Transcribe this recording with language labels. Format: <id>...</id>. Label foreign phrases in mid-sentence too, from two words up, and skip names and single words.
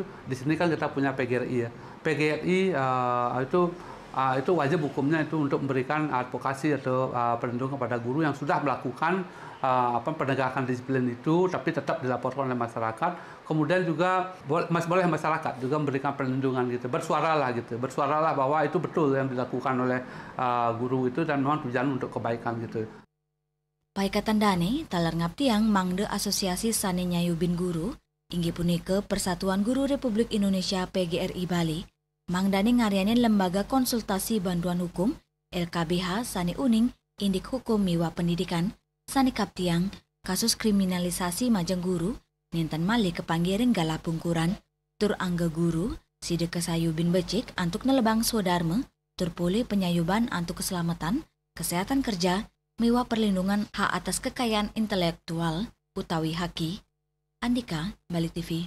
<id>Di sini kan kita punya PGRI ya. PGRI itu wajib hukumnya itu untuk memberikan advokasi atau perlindungan kepada guru yang sudah melakukan penegakan disiplin itu tapi tetap dilaporkan oleh masyarakat. Kemudian juga boleh masyarakat juga memberikan perlindungan gitu, bersuaralah bahwa itu betul yang dilakukan oleh guru itu dan memang tujuan untuk kebaikan gitu.</id> <ban>Paikatan dane taler ngaptiang mangde asosiasi sane nyayubin guru, inggih punika Persatuan Guru Republik Indonesia PGRI Bali, mangdane ngarianin</ban> <id>lembaga konsultasi bantuan hukum</id> <ban>LKBH sane uning indik hukum miwa pendidikan, sane kaptiang</ban> <id>kasus kriminalisasi</id> <ban>majeng guru, ninten malih kepanggiring gala pungkuran, tur angga guru, side kesayubin becik antuk nelebang swadharma, tur pulih penyayuban antuk</ban> <id>keselamatan, kesehatan kerja,</id> <ban>miwa</ban> <id>perlindungan hak atas kekayaan intelektual,</id> <ban>utawi haki. Andika, Bali TV.</ban>